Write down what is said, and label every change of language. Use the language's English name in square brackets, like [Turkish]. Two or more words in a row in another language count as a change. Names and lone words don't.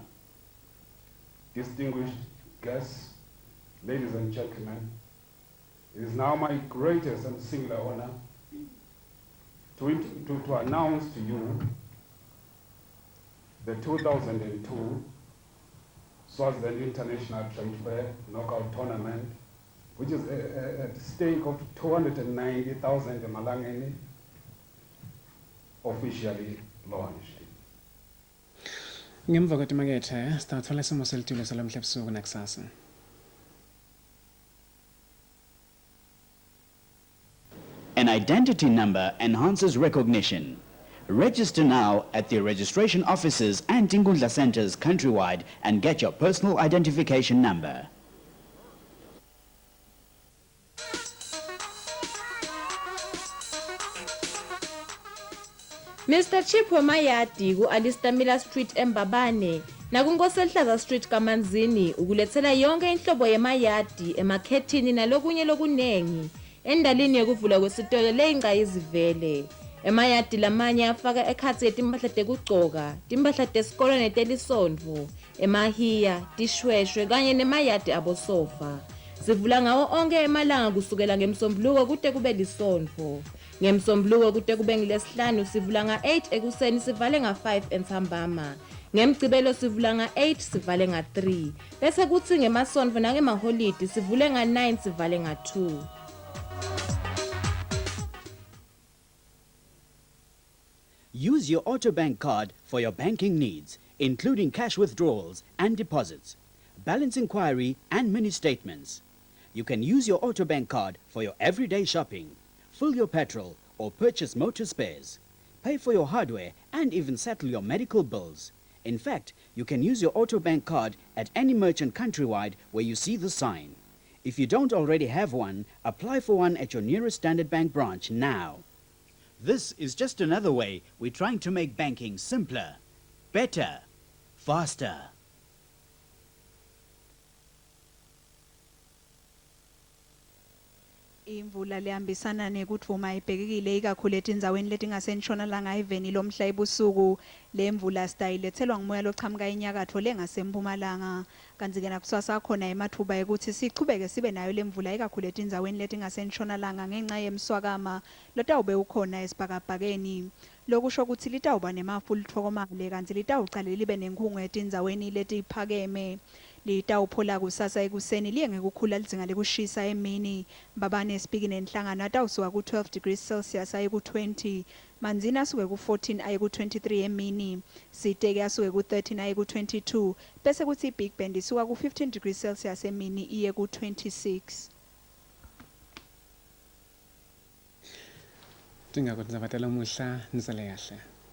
[English] Distinguished guests, ladies and gentlemen, it is now my greatest and singular honor to announce to you the 2002 Swaziland International Trade Fair Knockout Tournament, which is at a stake of 290,000 Malangeni, officially launched. [Swati] Ngemva kwemakethe sitathola isimo selitulo salamhla ebusuku nakusasa. [English] An identity number enhances recognition. Register now at the registration offices and Tingundla centers countrywide and get your personal identification number. Mr. [Swati] Chipwe Mayadi ku-Alistamila Street eMbabane nakunkosehlaza Street kaManzini ukulethela yonke inhlobo yemayadi emakhethini nalokunye lokunengi endalini yokuvula kwesitolo leyingqayizivele. Emayadi lamanye afaka ekhatsi yetimpahla tekugcoka, timpahla tesikolo netelisondvo, emahiya, tishweshwe kanye nemayadi abosofa. Sivula ngawo onke emalanga kusukela ngemsombuluko kude kube lisondvo. Ngemsombuluko kude kube ngilesihlanu sivula nga-8 ekuseni sivale nga-5 entsambama. Ngemgcibelo sivula nga-8 sivale nga-3. Bese kuthi ngemasondvo nangemaholidi sivule nga-9 sivale nga-2. [English] Use your Autobank card for your banking needs, including cash withdrawals and deposits, balance inquiry and mini statements. You can use your Autobank card for your everyday shopping, fill your petrol or purchase motor spares, pay for your hardware and even settle your medical bills. In fact, you can use your Autobank card at any merchant countrywide where you see the sign. If you don't already have one, apply for one at your nearest Standard Bank branch now. This is just another way we're trying to make banking simpler, better, faster. [Swati] Imvula lehambisana nekudvuma ibhekekile ikakhulu etindzaweni letingasentshonalanga eveni lomhla ebusuku. Le mvula sidayilethelwa ngumoya lochamuka enyakatho lengasempumalanga. Kanti-ke nakusasa khona emathuba ekuthi sichubeke sibe nayo le mvula ikakhulu etindzaweni letingasentshonalanga ngenxa yemswakama lotawube ukhona esibhakabhakeni. Lokusho ukuthi litawuba nemafu lithokomale kanti litawucale libe nenkhungu etindzaweni letiphakeme. Litawuphola kusasa ekuseni liye ngekukhula lidzinga lekushisa emini. Mbabane speaking nenhlangano atawusuka ku-12 [English] degrees Celsius [Swati] aye ku-20. Manzini asuke ku-14 aye ku-23 emini. Siteke asuke ku-13 aye ku-22. Bese kuthi Big Bend isuka ku-15 [English] degrees Celsius [Swati] emini iye ku-26. Tingako nizavatela umuhla nizale kahle.